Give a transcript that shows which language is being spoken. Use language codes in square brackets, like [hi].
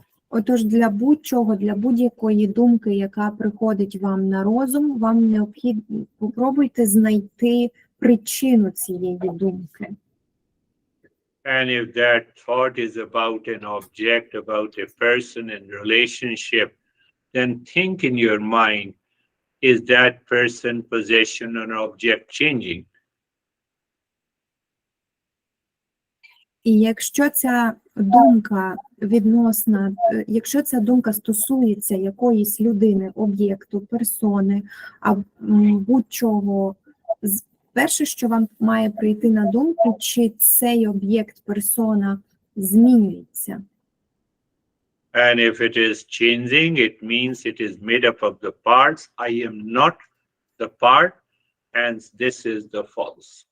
[uk] Отож, для будь-чого, для будь-якої думки, яка приходить вам на розум, вам необхідно, попробуйте знайти причину цієї думки. [en] And if that thought is about an object, about a person and relationship, then think in your mind, is that person, possession, or object changing? [uk] І якщо ця думка відносна, якщо ця думка стосується якоїсь людини, об'єкту, персони, а будь-чого, перше, що вам має прийти на думку, чи цей об'єкт, персона змінюється. [en] And if it is changing, it means it is made up of the parts. I am not the part, and this is the false.